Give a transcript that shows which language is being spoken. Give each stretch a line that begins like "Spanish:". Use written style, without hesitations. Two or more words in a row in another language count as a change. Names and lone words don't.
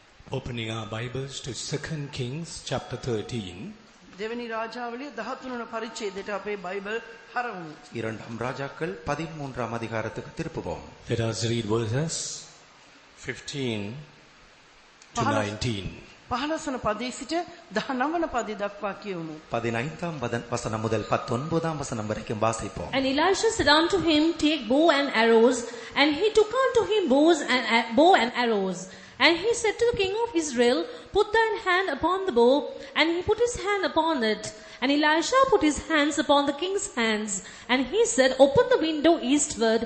English: Opening our Bibles to 2 Kings chapter 13.
Sinhala: දෙවනි රාජාවලිය 13 වන පරිච්ඡේදයට අපේ බයිබල් හරවමු.
Tamil: இரண்டாம் ராஜாக்கள் 13ஆம் அதிகாரத்துக்கு திருப்புவோம்.
English: Let us read verses 15 to 19.
Sinhala: 15 වන පදයේ සිට 19 වන පදය දක්වා කියවමු.
Tamil: 15ஆம் வசனம் முதல் 19ஆம் வசனம் வரைக்கும் வாசிப்போம்.
English: And Elisha said unto him, Take bow and arrows. And he took unto him bow and arrows. And he said to the king of Israel, Put thine hand upon the bow. And he put his hand upon it. And Elisha put his hands upon the king's hands. And he said, Open the window eastward.